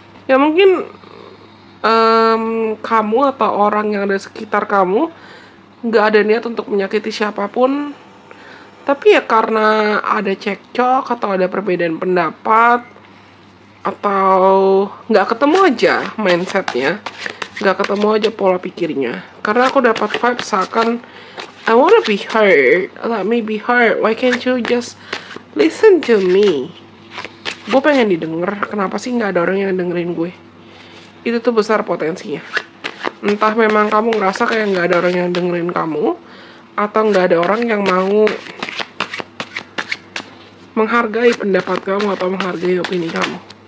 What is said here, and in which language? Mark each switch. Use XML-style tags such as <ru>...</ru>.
<id>Ya mungkin kamu atau orang yang ada sekitar kamu nggak ada niat untuk menyakiti siapapun, tapi ya karena ada cekcok atau ada perbedaan pendapat atau nggak ketemu aja mindsetnya, nggak ketemu aja pola pikirnya. Karena aku dapat vibe seakan</id> <en>I wanna be heard, let me be heard, why can't you just listen to me?</en> <id>Gue pengen didengar, kenapa sih nggak ada orang yang dengerin gue? Itu tuh besar potensinya. Entah memang kamu ngerasa kayak nggak ada orang yang dengerin kamu, atau nggak ada orang yang mau menghargai pendapat kamu atau menghargai opini kamu.</id>